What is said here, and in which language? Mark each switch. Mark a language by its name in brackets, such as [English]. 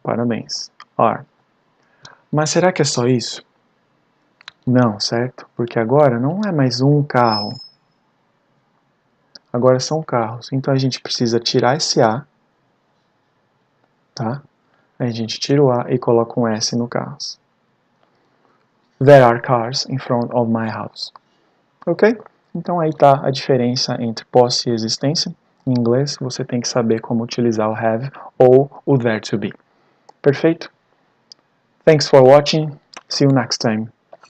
[Portuguese] Parabéns. Are. Mas será que é só isso? Não, certo? Porque agora não é mais um carro. Agora são carros. Então a gente precisa tirar esse A, tá? A gente tira o A e coloca um S no carros. [English] There are cars in front of my house. [Portuguese] Ok? Então aí está a diferença entre posse e existência. Em inglês você tem que saber como utilizar o have ou o there to be. Perfeito? [English] Thanks for watching. See you next time.